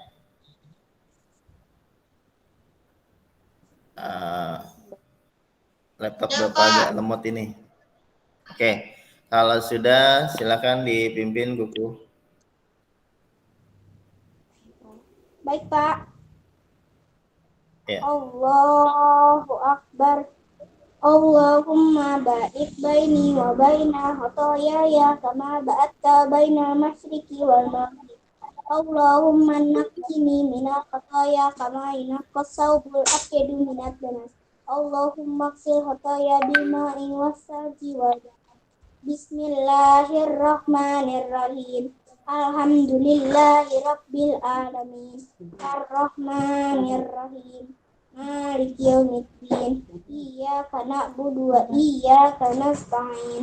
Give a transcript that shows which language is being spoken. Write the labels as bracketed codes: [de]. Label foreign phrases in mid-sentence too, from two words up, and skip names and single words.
[id] Laptop Bapak agak lemot ini. Oke. Kalau sudah, silakan dipimpin Kuku. Baik, Pak. Ya. [ar] الله أكبر. اللهم باعد بيني وبين خطاياي كما باعدت بين المشرق والمغرب. اللهم نقني من الخطايا كما ينقى الثوب الأبيض من الدنس. اللهم اغسل خطاياي بماء والثلج والبرد. بسم الله الرحمن الرحيم. الحمد لله رب العالمين. الرحمن الرحيم. مالك يوم الدين. إياك نعبد وإياك نستعين.